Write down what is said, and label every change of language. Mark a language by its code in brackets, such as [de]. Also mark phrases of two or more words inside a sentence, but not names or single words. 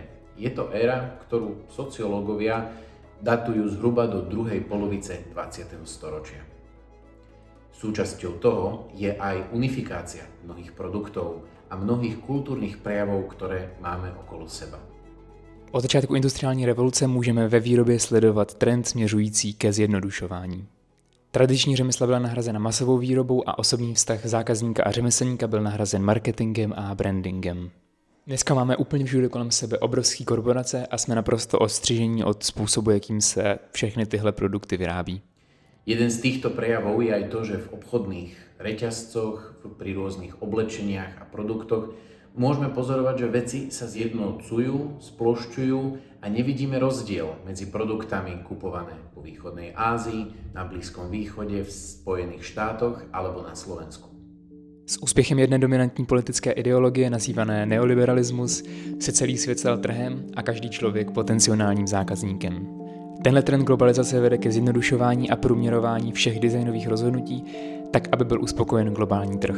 [sk] Je to éra, ktorú sociológovia datujú zhruba do druhej polovice 20. storočia. Súčasťou toho je aj unifikácia mnohých produktov a mnohých kultúrnych prejavov, ktoré máme okolo seba. [cs] Od začátku industriální revoluce můžeme ve výrobě sledovat trend směřující ke zjednodušování. Tradiční řemesla byla nahrazena masovou výrobou a osobní vztah zákazníka a řemeslníka byl nahrazen marketingem a brandingem. Dneska máme úplně všude kolem sebe obrovské korporace a jsme naprosto odstřižení od způsobu, jakým se všechny tyhle produkty vyrábí. [sk] Jeden z týchto prejavov je aj to, že v obchodných reťazcoch, pri rôznych oblečeniach a produktoch môžeme pozorovať, že veci sa zjednocujú, splošťujú a nevidíme rozdiel medzi produktami kupované vo východnej Ázii, na Blízkom východe, v Spojených štátoch alebo na Slovensku. [cs] S úspěchem jedné dominantní politické ideologie nazývané neoliberalismus se celý svět stal trhem a každý člověk potenciálním zákazníkem. Tenhle trend globalizace vede ke zjednodušování a průměrování všech designových rozhodnutí, tak aby byl uspokojen globální trh.